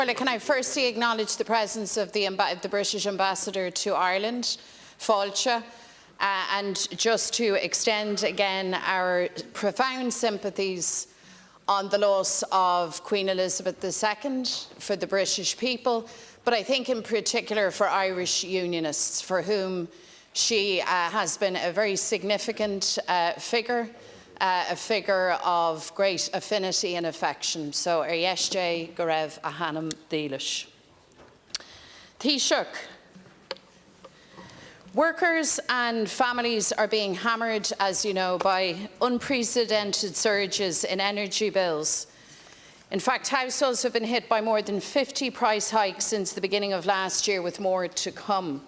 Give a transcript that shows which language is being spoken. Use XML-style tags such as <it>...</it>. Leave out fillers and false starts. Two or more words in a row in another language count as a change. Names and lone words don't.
<en>Can I firstly acknowledge the presence of the British Ambassador to Ireland, Fáilte, and just to extend again our profound sympathies on the loss of Queen Elizabeth II for the British people, but I think in particular for Irish Unionists, for whom she has been a very significant figure, a figure of great affinity and affection. So,</en> <ga>Arieste go raibh a hanam dílis.</ga> <en>Taoiseach. Workers and families are being hammered, as you know, by unprecedented surges in energy bills. In fact, households have been hit by more than 50 price hikes since the beginning of last year, with more to come.</en>